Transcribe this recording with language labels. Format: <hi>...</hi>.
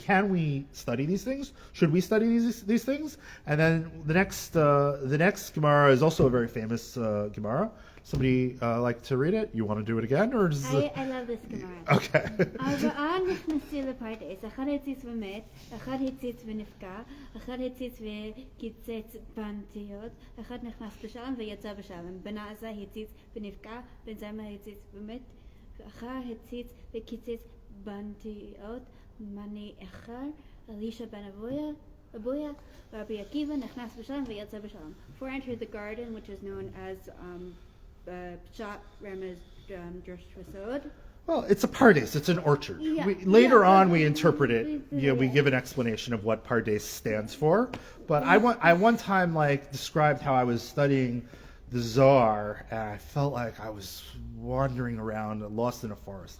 <en>Can we study these things? Should we study these things? And then the next Gemara is also a very famous Gemara. Somebody like to read it? You want to do it again, or is I love this Gemara. Okay.</en> <he>ארבעה נכנסו לפרדס, אחד הציץ ומת, אחד הציץ ונפגע, אחד הציץ וקיצץ בנטיות, אחד נכנס בשלום ויצא בשלום. בן עזה הציץ ונפגע, בן זמה הציץ ומת, אחר הציץ וקיצץ בנטיות, מני אחר, אלישע בן אבויה, Rabbi Akiva נכנס בשלום ויצא בשלום.</he> <en>Four entered the garden, which is known as Pshat Ramaz Drush Rasod. Well, it's a pardes. It's an orchard. Yeah. Later on, we interpret it. We give an explanation of what pardes stands for. But I one time described how I was studying the Zohar, and I felt like I was wandering around, lost in a forest.</en>